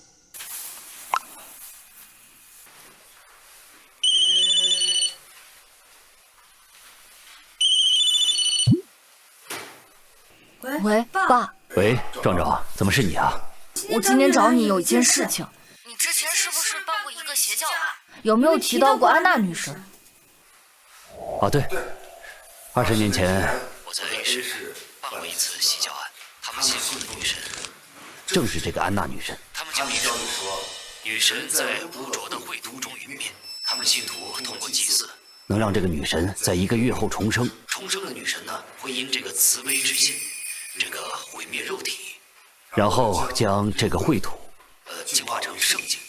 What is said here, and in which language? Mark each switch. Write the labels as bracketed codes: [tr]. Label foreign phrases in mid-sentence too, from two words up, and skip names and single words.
[zh] 喂，爸。喂，壮壮，怎麼是你啊？我今天找你有一件事情。你之前是不是辦過一個邪教案？有沒有提到過安娜女神？啊，對，20年前我在 A 市辦過一次邪教案，他們信奉的女神正是這個安娜女神。他們教你說，女神在污濁的穢土中隕滅，他們信徒通過祭祀能讓這個女神在1個月後重生。重生的女神呢，會因這個慈悲之心，這個毀滅肉體，然後將這個穢土淨化成聖境。